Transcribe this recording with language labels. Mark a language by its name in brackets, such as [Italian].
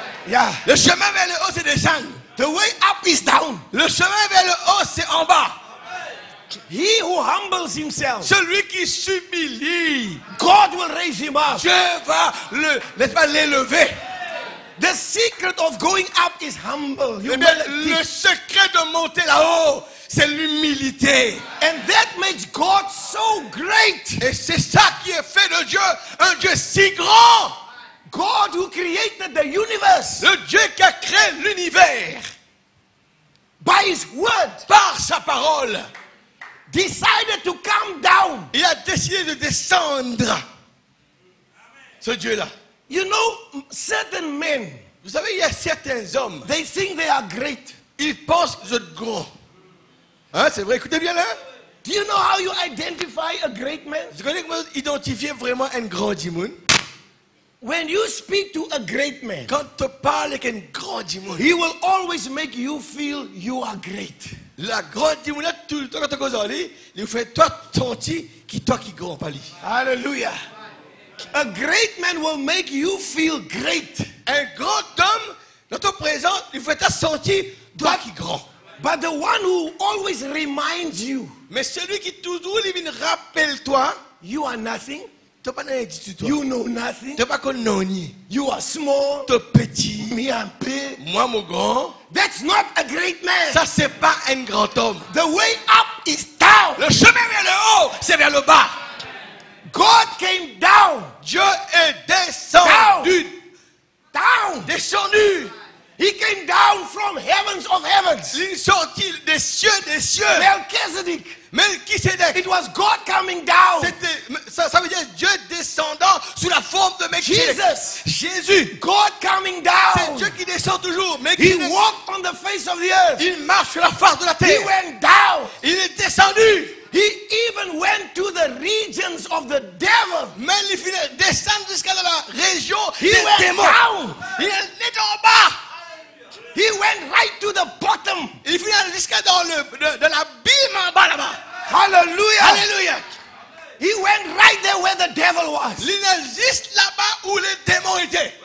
[English] Yeah. [French] Le chemin vers le haut, c'est descendre. [English] The way up is down. [French] Le chemin vers le haut, c'est en bas. [English] He who humbles himself, [French] Celui qui s'humilie, [English] God will raise him up. [French] Dieu va n'est-ce pas, l'élever. [English] The secret of going up is humble. [French] Eh bien, [English] Humility. [French] le secret de monter là-haut, c'est l'humilité. [English] And that makes God so great. [French] Et c'est ça qui est fait de Dieu, un Dieu si grand. [English] God who created the universe [French] Le Dieu qui a créé l'univers [English] by his word [French] par sa parole. [English] decided to come down. [French] Il a décidé de descendre. Ce Dieu-là. [English] You know, certain men, [French] Vous savez, il y a certains hommes, [English] they think they are great. [French] ils pensent qu'ils sont grands. Hein, c'est vrai, écoutez bien là. [English] Do you know how you identify a great man? [French] Vous connaissez comment identifier vraiment un grand dimoun? [English] When you speak to a great man, [French] Quand tu parles avec un grand dimoun, [English] he will always make you feel you are great. [French] la grande dimoun là, tout le temps quand tu causes en lui, il vous fait toi sentir qui toi qui grand pas lui. [English] Hallelujah. A great man will make you feel great. [French] Un grand homme, dans ton présent, il fait toi sentir toi qui grand. [English] But the one who always reminds you, [French] Mais celui qui toujours il vient rappelle-toi, [English] you are nothing, [French] tu n'as pas rien dit toi. [English] you know nothing, [French] Tu n'as pas connu ni. [English] you are small, [French] Tu es petit, [English] me I'm big. [French] moi mon grand. [English] That's not a great man. [French] Ça c'est pas un grand homme. [English] The way up is down. [French] Le chemin vers le haut, c'est vers le bas. [English] God came down. [French] Dieu est descendu. [English] Down. [French] Descendu. [English] He came down from heavens of heavens. [French] Il est sorti des cieux, des cieux. [English] Melchizedek. [French] Melchisedec. [English] It was God coming down. [French] Ça veut dire Dieu descendant sous la forme de Melchisedec. [English] Jesus. [French] Jésus. [English] God coming [French] C'est [English] down. [French] Dieu qui descend toujours. [English] He [French] Melchisedec. [English] walked on the face of the earth. [French] Il marche sur la face de la [English] He [French] terre. [English] went down. [French] Il est descendu. [English] He even went to the regions of the devil. [French] Mais il finit descendre jusqu'à la région [English] He [French] des [English] went [French] démons. [English] down. [French] Il est en bas. [English] He went right to the bottom. [French] Il finit jusqu'à dans l'abîme en bas là-bas. [English] Hallelujah. [French] Alléluia. [English] He went right there where the devil was. [French] Il est juste là-bas où les démons étaient.